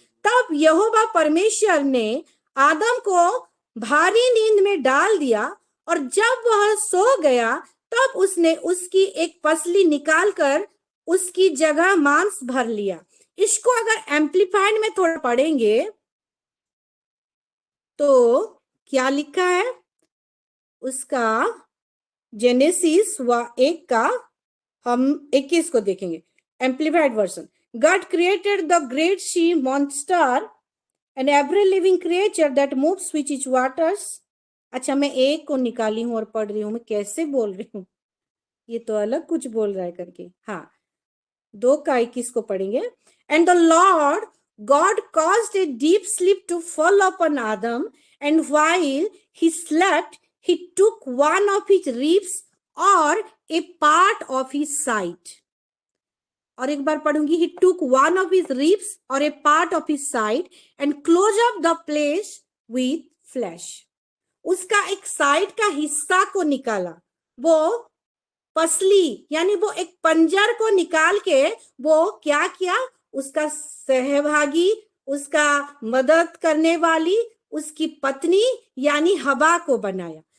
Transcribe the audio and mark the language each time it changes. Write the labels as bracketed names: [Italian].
[Hindi] तब यहोवा परमेश्वर ने आदम को भारी नींद में डाल दिया और जब वह सो गया तब उसने उसकी एक पसली निकालकर उसकी जगह मांस भर लिया। इसको अगर एम्प्लीफाइड में थोड़ा पढ़ेंगे तो क्या लिखा है उसका, जेनेसिस 1 का हम 21 को देखेंगे, amplified version. [English] God created the great sea monster and every living creature that moves which is waters। [Hindi] अच्छा मैं 1 को निकाली हूं और पढ़ रही हूं, मैं कैसे बोल रही हूँ, ये तो अलग कुछ बोल रहा है करके। हाँ 2 का 21 को पढ़ेंगे। [English] And the Lord God caused a deep sleep to fall upon Adam, and while he slept, he took one of his ribs or a part of his side। [Hindi] और एक बार पढ़ूंगी, [English] he took one of his ribs or a part of his side and closed up the place with flesh। [Hindi] उसका एक side का हिस्सा को निकाला, वो पसली यानी वो एक पंजर को निकाल के वो क्या किया, उसका सहभागी, उसका मदद करने वाली उसकी पत्नी यानी हवा को बनाया।